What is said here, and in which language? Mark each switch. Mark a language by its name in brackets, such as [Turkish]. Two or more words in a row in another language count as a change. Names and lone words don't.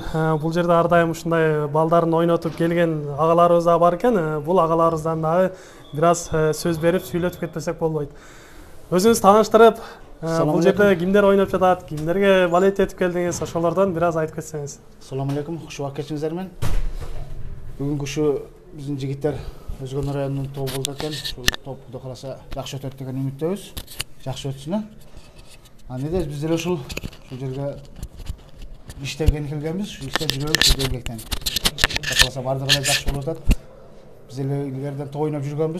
[Kyrgyz] Бул жерде ар дайым ушундай балдарын ойнотуп келген агаларыбыз дагы бар экен. Бул агаларыбыздан дагы бир аз сөз берип сүйлөтүп кетпесек болбойт. Өзүңүз тааныштырып, бул жерде кимдер ойноп жатат, кимдерге балет этип келдиңиз, ошолордон бир аз айтып кетсеңиз. [Arabic] السلام عليكم, [Uzbek] xush vaqt keçirdingizlar. [Kyrgyz] Бүгүнкү ушу биздин жигиттер Өзгөн районунун тобу болду экен. Ушул топ Кудай кааласа жакшы өтөт деген үмүттөбүз. Жакшы өтсүн. Не дейбиз, биз деле ушул жерге иштеген келгенбиз, ушул иште жүрөбүз келгенден. Кудай кааласа бардыгы эле жакшы болуп атат. Биз деле илгериден топ ойноп жүргөнбүз.